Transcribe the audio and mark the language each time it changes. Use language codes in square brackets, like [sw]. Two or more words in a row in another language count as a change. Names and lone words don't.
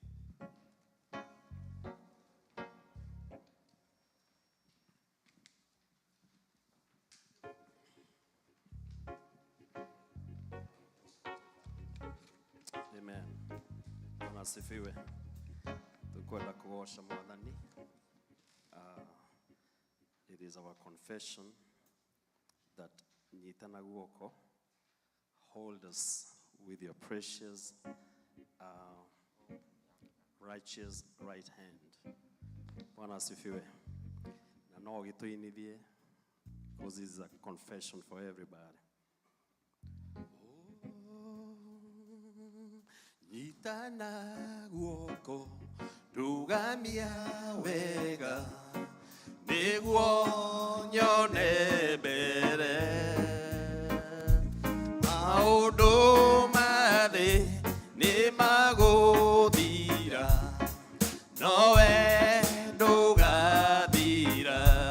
[sw] Amen. Bwana asifiwe. [ki] Tukwenda kuosha Mwathani. [en] It is our confession that [ki] nyitana guoko, [en] hold us with your precious righteous right hand. [sw] Bwana asifiwe. [ki] Na no gituinithie, [en] because this is a confession for everybody. [ki] Nyitana guoko, rugamia wega, nĩguo nyone mbere. Maũndũ ma thĩ nĩ magũthira, nowe ndũgathira.